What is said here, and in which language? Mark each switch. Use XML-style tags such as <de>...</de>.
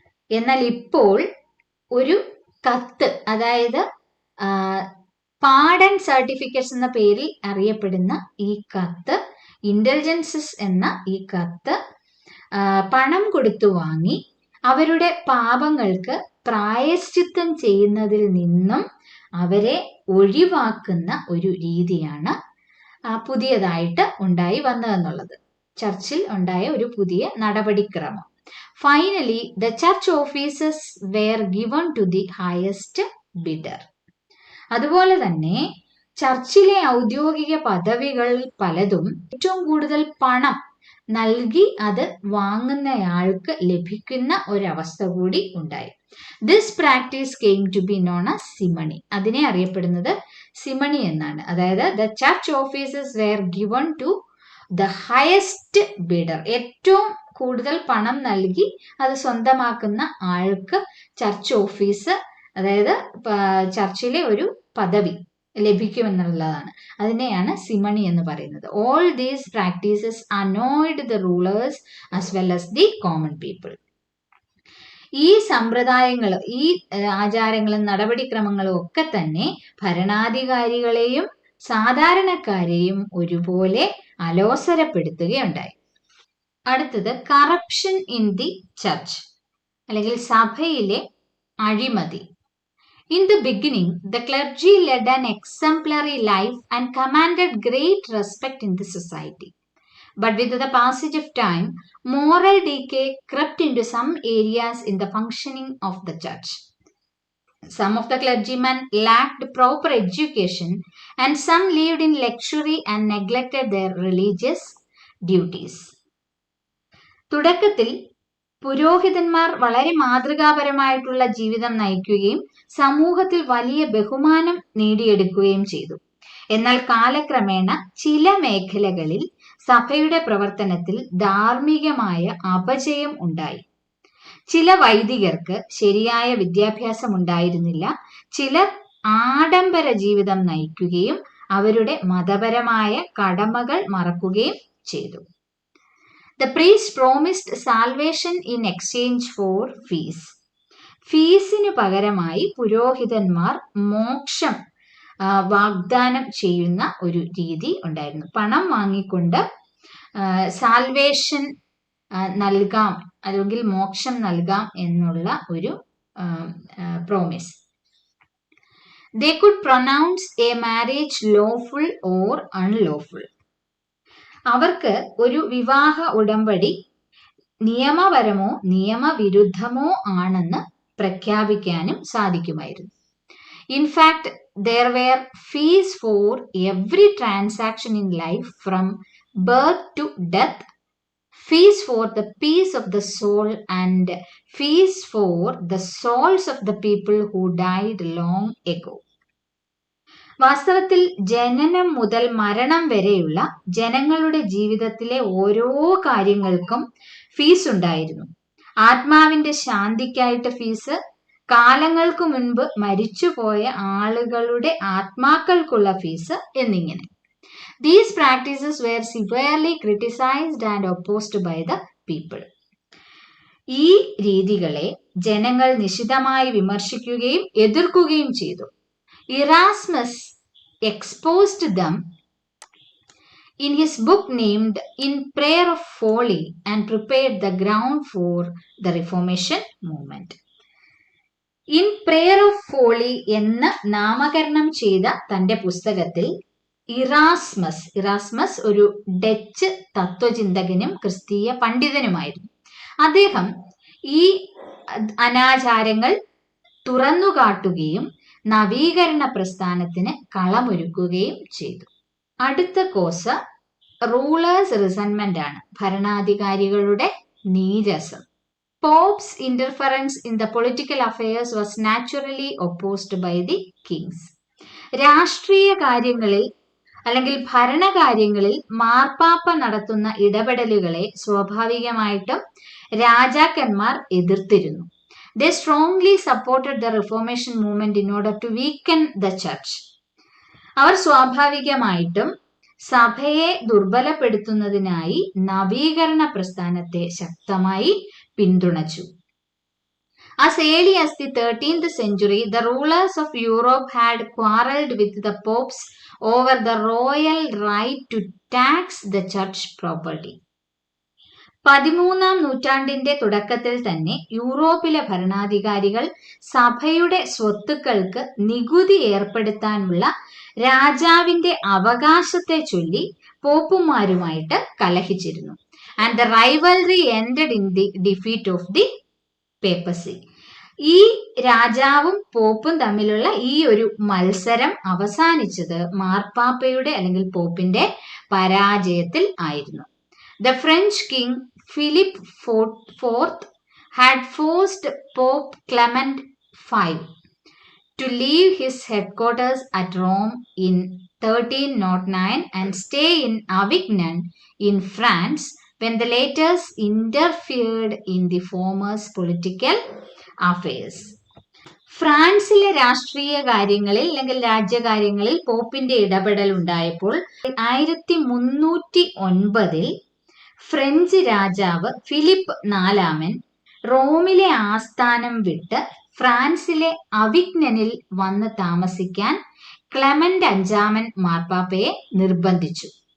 <ml>എന്നാൽ ഇപ്പോൾ ഒരു കത്ത്, അതായത് പാഡൻ സർട്ടിഫിക്കറ്റ്സ് എന്ന പേരിൽ അറിയപ്പെടുന്ന ഈ കത്ത്, ഇൻഡൽജൻസസ് എന്ന ഈ കത്ത് പണം കൊടുത്തു വാങ്ങി അവരുടെ പാപങ്ങൾക്ക് പ്രായശ്ചിത്തം ചെയ്യുന്നതിൽ നിന്നും അവരെ ഒഴിവാക്കുന്ന ഒരു രീതിയാണ് പുതിയതായിട്ട് ഉണ്ടായി വന്നതെന്നുള്ളത്. ചർച്ചിൽ ഉണ്ടായ ഒരു പുതിയ നടപടിക്രമം.</ml> <en>Finally, the church offices were given to the highest bidder.</en> <ml>അതുപോലെ തന്നെ ചർച്ചിലെ ഔദ്യോഗിക പദവികൾ പലതും ഏറ്റവും കൂടുതൽ പണം നൽകി അത് വാങ്ങുന്നയാൾക്ക് ലഭിക്കുന്ന ഒരവസ്ഥ കൂടി ഉണ്ടായി.</ml> <en>This practice came to be known as simony.</en> <ml>അതിനെ അറിയപ്പെടുന്നത് സിമണി എന്നാണ്. അതായത്</ml> <en>The church offices were given to the highest bidder.</en> <ml>ഏറ്റവും കൂടുതൽ പണം നൽകി അത് സ്വന്തമാക്കുന്ന ആൾക്ക് ചർച്ച് ഓഫീസ്, അതായത് ചർച്ചിലെ ഒരു പദവി ലഭിക്കുമെന്നുള്ളതാണ്. അതിനെയാണ് സിമണി എന്ന് പറയുന്നത്.</ml> <en>All these practices annoyed the rulers as well as the common people.</en> <ml>ഈ സമ്പ്രദായങ്ങൾ, ഈ ആചാരങ്ങളും നടപടിക്രമങ്ങളും ഒക്കെ തന്നെ ഭരണാധികാരികളെയും സാധാരണക്കാരെയും ഒരുപോലെ അലോസരപ്പെടുത്തുകയുണ്ടായി. അടുത്തത്</ml> <en>corruption in the church,</en> <ml>അല്ലെങ്കിൽ സഭയിലെ അഴിമതി.</ml> <en>In the beginning, the clergy led an exemplary life and commanded great respect in the society. But with the passage of time, moral decay crept into some areas in the functioning of the church. Some of the clergymen lacked proper education, and some lived in luxury and neglected their religious duties.</en> <ml>തുടക്കത്തിൽ പുരോഹിതന്മാർ വളരെ മാതൃകാപരമായിട്ടുള്ള ജീവിതം നയിക്കുകയും സമൂഹത്തിൽ വലിയ ബഹുമാനം നേടിയെടുക്കുകയും ചെയ്തു. എന്നാൽ കാലക്രമേണ ചില മേഖലകളിൽ സഭയുടെ പ്രവർത്തനത്തിൽ ധാർമ്മികമായ അപജയം ഉണ്ടായി. ചില വൈദികർക്ക് ശരിയായ വിദ്യാഭ്യാസം ഉണ്ടായിരുന്നില്ല. ചിലർ ആഡംബര ജീവിതം നയിക്കുകയും അവരുടെ മതപരമായ കടമകൾ മറക്കുകയും ചെയ്തു.</ml> <en>The priest promised salvation in exchange for fees.</en> <ml>ഫീസിന് പകരമായി പുരോഹിതന്മാർ മോക്ഷം വാഗ്ദാനം ചെയ്യുന്ന ഒരു രീതി ഉണ്ടായിരുന്നു. പണം വാങ്ങിക്കൊണ്ട് സാൽവേഷൻ നൽകാം, അല്ലെങ്കിൽ മോക്ഷം നൽകാം എന്നുള്ള ഒരു promise.</ml> <en>They could pronounce a marriage lawful or unlawful.</en> <ml>അവർക്ക് ഒരു വിവാഹ ഉടമ്പടി നിയമപരമോ നിയമവിരുദ്ധമോ ആണെന്ന് പ്രഖ്യാപിക്കാനും സാധിക്കുമായിരുന്നു. In fact</ml> <en>there were fees for every transaction in life from birth to death, feast for the peace of the soul and feast for the souls of the people who died long ago.</en> <ml>വാസ്തവത്തിൽ ജനനം മുതൽ മരണം വരെയുള്ള ജനങ്ങളുടെ ജീവിതത്തിലെ ഓരോ കാര്യങ്ങൾക്കും fees ഉണ്ടായിരുന്നു. ആത്മാവിന്റെ ശാന്തിക്കായിട്ട് ഫീസ്, കാലങ്ങൾക്ക് മുൻപ് മരിച്ചുപോയ ആളുകളുടെ ആത്മാക്കൾക്കുള്ള ഫീസ് എന്നിങ്ങനെ.</ml> <en>These practices were severely criticized and opposed by the people.</en> <ml>ഈ രീതികളെ ജനങ്ങൾ നിശിതമായി വിമർശിക്കുകയും എതിർക്കുകയും ചെയ്തു.</ml> <en>Erasmus exposed them in his book named In Prayer of Folly and prepared the ground for the Reformation movement.</en> <ml>In Prayer of Folly എന്ന് നാമകരണം ചെയ്ത തന്റെ പുസ്തകത്തിൽ ഇറാസ്മസ് ഒരു ഡച്ച് തത്വചിന്തകനും ക്രിസ്തീയ പണ്ഡിതനുമായിരുന്നു. അദ്ദേഹം ഈ അനാചാരങ്ങൾ തുറന്നുകാട്ടുകയും നവീകരണ പ്രസ്ഥാനത്തിന് കളമൊരുക്കുകയും ചെയ്തു. അടുത്ത</ml> <en>cause rulers resentment</en> <ml>ആണ്, ഭരണാധികാരികളുടെ നീരസം.</ml> <en>Popes interference in the political affairs was naturally opposed by the kings.</en> <ml>രാഷ്ട്രീയ കാര്യങ്ങളിൽ അല്ലെങ്കിൽ ഭരണകാര്യങ്ങളിൽ മാർപ്പാപ്പ നടത്തുന്ന ഇടപെടലുകളെ സ്വാഭാവികമായിട്ടും രാജാക്കന്മാർ എതിർത്തിരുന്നു.</ml> <en>They strongly supported the Reformation movement in order to weaken the church.</en> <ml>അവർ സ്വാഭാവികമായിട്ടും സഭയെ ദുർബലപ്പെടുത്തുന്നതിനായി നവീകരണ പ്രസ്ഥാനത്തെ ശക്തമായി പിന്തുണച്ചു.</ml> <en>As early as the 13th century, the rulers of Europe had quarreled with the popes over the royal right to tax the church property.</en> <ml>13ാം നൂറ്റാണ്ടിന്റെ തുടക്കത്തിൽ തന്നെ യൂറോപ്പിലെ ഭരണാധികാരികൾ സഭയുടെ സ്വത്തുക്കൾക്ക് നികുതി ഏർപ്പെടുത്താനുള്ള രാജാവിന്റെ അവകാശത്തെ ചൊല്ലി പോപ്പുമാരുമായിട്ട് കലഹിച്ചിരുന്നു.</ml> <en>And the rivalry ended in the defeat of the papacy.</en> <ml>ഈ രാജാവും പോപ്പും തമ്മിലുള്ള ഈ ഒരു മത്സരം അവസാനിച്ചത് മാർപ്പാപ്പയുടെ അല്ലെങ്കിൽ പോപ്പിന്റെ പരാജയത്തിൽ ആയിരുന്നു.</ml> <en>The French king Philip IV had forced Pope Clement V to leave his headquarters at Rome in 1309 and stay in Avignon in France when the latter interfered in the former's political affairs.</en> <ml>ഫ്രാൻസിലെ രാഷ്ട്രീയ കാര്യങ്ങളിൽ അല്ലെങ്കിൽ രാജ്യകാര്യങ്ങളിൽ പോപ്പിന്റെ ഇടപെടൽ ഉണ്ടായപ്പോൾ 1309 French രാജാവ് Philip നാലാമൻ റോമിലെ ആസ്ഥാനം വിട്ട് ഫ്രാൻസിലെ അവിഗ്നനിൽ വന്ന് താമസിക്കാൻ ക്ലെമന്റ് അഞ്ചാമൻ മാർപ്പാപ്പയെ നിർബന്ധിച്ചു.</ml>